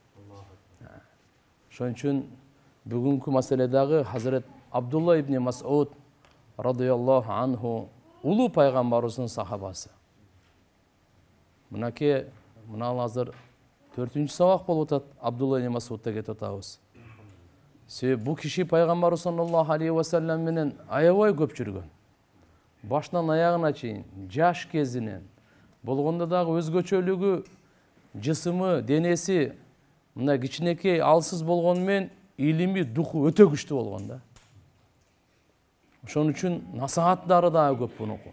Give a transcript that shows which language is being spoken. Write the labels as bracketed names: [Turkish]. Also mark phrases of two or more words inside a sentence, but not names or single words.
[Kyrgyz] Ошон үчүн бүгүнкү маселедагы Хазрет Абдулла ибн Мас'уд [Arabic] رضي الله عنه [Kyrgyz] улуу пайгамбарыбыздын сахабасы. Мынакей, мына азыр 4-чү сабак болуп атат, Абдулла ибн Мас'удта кетип атабыз. Себеби бул киши пайгамбар [Arabic] صلى الله عليه وسلم [Kyrgyz] менен аябай көп жүргөн. Башынан аягына чейин, жаш кезинен, болгондо дагы өзгөчөлүгү, жысымы, денеси мына кичинекей, алсыз болгону менен илими, духу өтө күчтүү болгон да. Ошон үчүн насааттары дагы көп бунуку.